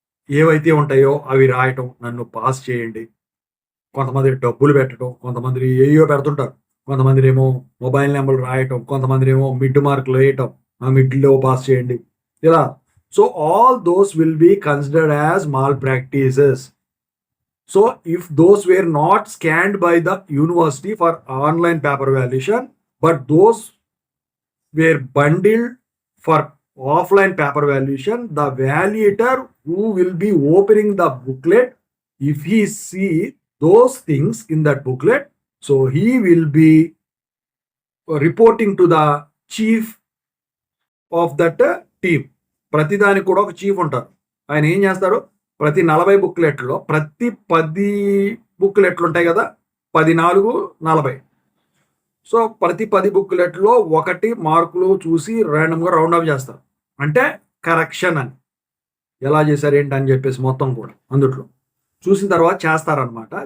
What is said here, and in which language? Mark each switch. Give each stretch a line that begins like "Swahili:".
Telugu: ఏవైతే ఉంటాయో అవి రాయటం, నన్ను పాస్ చేయండి. కొంతమంది డబ్బులు పెట్టడం, కొంతమంది ఏయో పెడుతుంటారు. కొంతమందినేమో మొబైల్ నంబర్‌లు రాయటం, కొంతమందినేమో మిడ్ మార్కులు వేయటం. ఆ మిడ్‌లో పాస్ చేయండి. ఇలా.
English: So, all those will be considered as malpractices. So, if those were not scanned by the university for online paper valuation, but those were bundled for offline paper valuation, the validator who will be opening the booklet, if he see those things in that booklet, so he will be reporting to the chief of that team.
Telugu: ప్రతిదానికి కూడా ఒక chief ఉంటారు. ఆయన ఏం చేస్తారు, ప్రతి 40 బుక్లెట్లో ప్రతి 10 బుక్లెట్లు ఉంటాయి కదా, 10, 4, 40. సో ప్రతి 10 బుక్లెట్లో ఒకటి మార్కులు చూసి ర్యాండమ్గా రౌండ్ ఆఫ్ చేస్తారు. అంటే కరెక్షన్ అని ఎలా చేశారు ఏంటి అని చెప్పేసి మొత్తం కూడా అందుట్లో చూసిన తర్వాత చేస్తారనమాట.